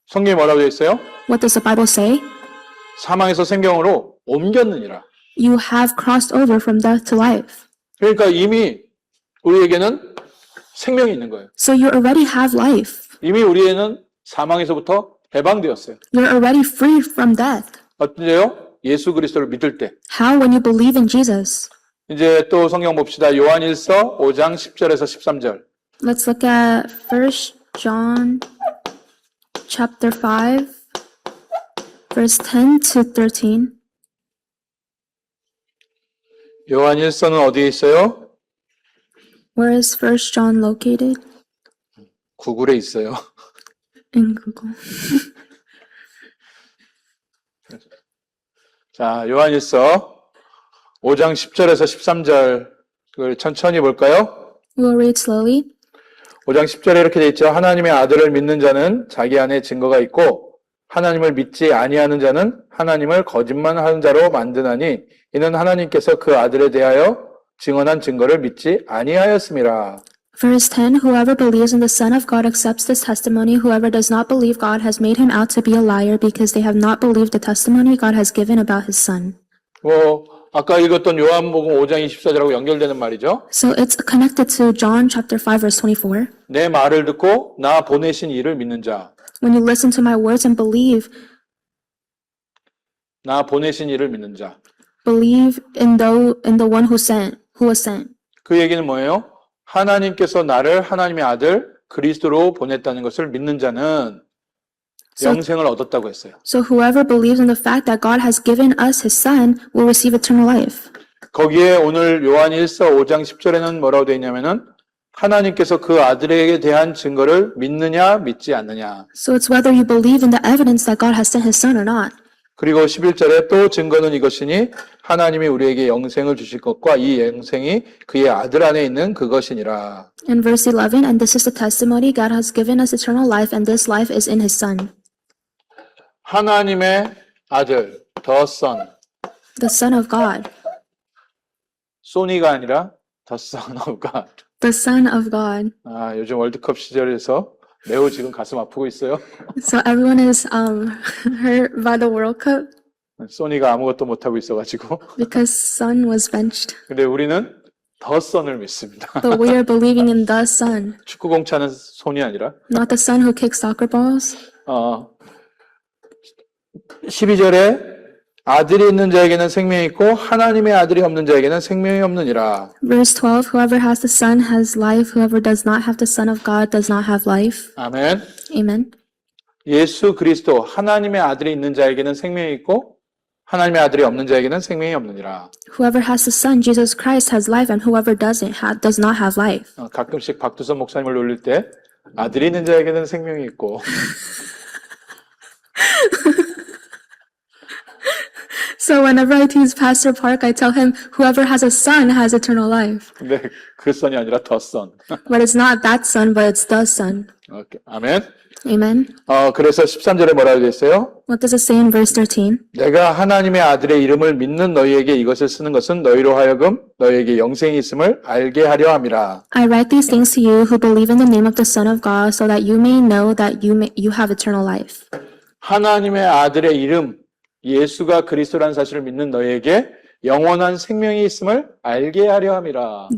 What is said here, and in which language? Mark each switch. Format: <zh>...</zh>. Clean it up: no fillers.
<ko>성경에 뭐라고 되어 있어요?</ko> <en>What does the Bible say?</en> <ko>사망에서 생명으로 옮겼느니라.</ko> <en>You have crossed over from death to life.</en> <ko>그러니까 이미 우리에게는 생명이 있는 거예요.</ko> <en>So you already have life.</en> <ko>이미 우리에는 사망에서부터 해방되었어요.</ko> <en>You're already free from death.</en> <ko>어때요? 예수 그리스도를 믿을 때.</ko> <en>How? When you believe in Jesus.</en> <ko>이제 또 성경 봅시다. 요한일서 5장 10절에서 13절.</ko> <en>Let's look at 1 John chapter 5 verse 10 to 13.</en> <ko>요한일서는 어디에 있어요?</ko> <en>Where is 1 John located?</en> <ko>구글에 있어요.</ko> <en>In Google.</en> <ko>자, 요한일서 5장 10절에서 13절 그걸 천천히 볼까요?</ko> <en>We'll read slowly.</en> <ko>5장 10절에 이렇게 돼 있죠. 하나님의 아들을 믿는 자는 자기 안에 증거가 있고 하나님을 믿지 아니하는 자는 하나님을 거짓말하는 자로 만드나니 이는 하나님께서 그 아들에 대하여 증언한 증거를 믿지 아니하였음이라.</ko> <en>Verse 10, whoever believes in the Son of God accepts this testimony. Whoever does not believe God has made him out to be a liar because they have not believed the testimony God has given about his Son.</en> <ko>아까 읽었던 요한복음 5장 24절하고 연결되는 말이죠.</ko> <en>So it's connected to John chapter 5 verse 24.</en> <ko>내 말을 듣고 나 보내신 이를 믿는 자.</ko> <en>When you listen to my words and believe</en> <ko>나 보내신 이를 믿는 자.</ko> <en>in the one who was sent.</en> <ko>그 얘기는 뭐예요? 하나님께서 나를 하나님의 아들 그리스도로 보냈다는 것을 믿는 자는 영생을 얻었다고 했어요.</ko> <en>So whoever believes in the fact that God has given us his son will receive eternal life.</en> <ko>거기에 오늘 요한 1서 5장 10절에는 뭐라고 되어 있냐면은 하나님께서 그 아들에게 대한 증거를 믿느냐 믿지 않느냐.</ko> <en>So it's whether you believe in the evidence that God has sent his son or not.</en> <ko>그리고 11절에 또 증거는 이것이니 하나님이 우리에게 영생을 주실 것과 이 영생이 그의 아들 안에 있는 그것이니라.</ko> <en>In verse 11, and this is the testimony God has given us eternal life, and this life is in his son.</en> <ko>하나님의 아들, the son.</ko> <en>The son of God.</en> <ko>소니가 아니라</ko> <en>the son of God. The son of God.</en> <ko>요즘 월드컵 시절에서 매우 지금 가슴 아프고 있어요.</ko> <en>So everyone is hurt by the World Cup</en> <ko>소니가 아무것도 못하고 있어가지고.</ko> <en>because son was benched.</en> <ko>근데 우리는 the son을 믿습니다.</ko> <en>But we are believing in the son,</en> <ko>축구공 차는 손이 아니라.</ko> <en>not the son who kicks soccer balls.</en> <ko>12절에 아들이 있는 자에게는 생명이 있고 하나님의 아들이 없는 자에게는 생명이 없느니라.</ko> <en>Verse 12, whoever has the son has life. Whoever does not have the son of God does not have life.</en> <ko>아멘.</ko> <en>Amen.</en> <ko>예수 그리스도 하나님의 아들이 있는 자에게는 생명이 있고 하나님의 아들이 없는 자에게는 생명이 없느니라.</ko> <en>Whoever has the son, Jesus Christ, has life, and whoever does not have life.</en> <ko>가끔씩 박두선 목사님을 놀릴 때 아들이 있는 자에게는 생명이 있고</ko> <en>So whenever I tease Pastor Park, I tell him, whoever has a son has eternal life.</en> <ko>근데 그 son이 아니라 the son.</ko> <en>But it's not that son, but it's the son.</en> <ko>오케이. 아멘.</ko> <en>Amen.</en> <ko>그래서 13절에 뭐라고 되어 있어요?</ko> <en>What does it say in verse 13?</en> <ko>내가 하나님의 아들의 이름을 믿는 너희에게 이것을 쓰는 것은 너희로 하여금 너희에게 영생이 있음을 알게 하려 함이라.</ko> <en>I write these things to you who believe in the name of the Son of God, so that you may know that you have eternal life.</en> <ko>하나님의 아들의 이름 예수가 그리스도라는 사실을 믿는 너희에게 영원한 생명이 있음을 알게 하려 함이라.</ko>